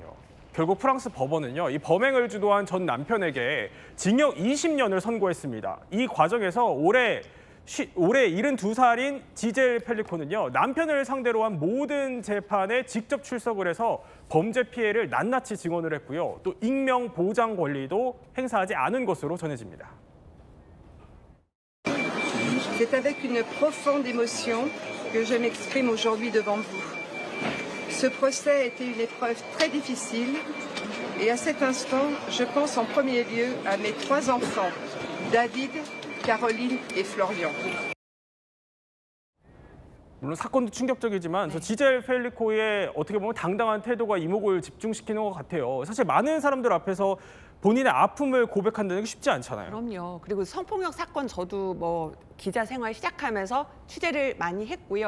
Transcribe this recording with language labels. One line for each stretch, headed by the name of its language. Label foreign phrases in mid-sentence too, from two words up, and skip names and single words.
Korean: 결국 프랑스 법원은요, 이 범행을 주도한 전 남편에게 징역 20년을 선고했습니다. 이 과정에서 올해 72살인 지젤 펠리코는요, 남편을 상대로 한 모든 재판에 직접 출석을 해서 범죄 피해를 낱낱이 증언을 했고요. 또 익명 보장 권리도 행사하지 않은 것으로 전해집니다.
French: C'est avec une profonde émotion que je m'exprime aujourd'hui devant vous. Ce procès a été une épreuve très difficile et à cet instant, je pense en premier lieu à mes 3 enfants, David, Caroline et Florian.
Korean: 물론 사건도 충격적이지만 저 지젤 펠리코의 어떻게 보면 당당한 태도가 이목을 집중시키는 것 같아요. 사실 많은 사람들 앞에서 본인의 아픔을 고백한다는 게 쉽지 않잖아요. 그럼요. 그리고 성폭력 사건 저도 뭐 기자 생활 시작하면서 취재를 많이 했고요.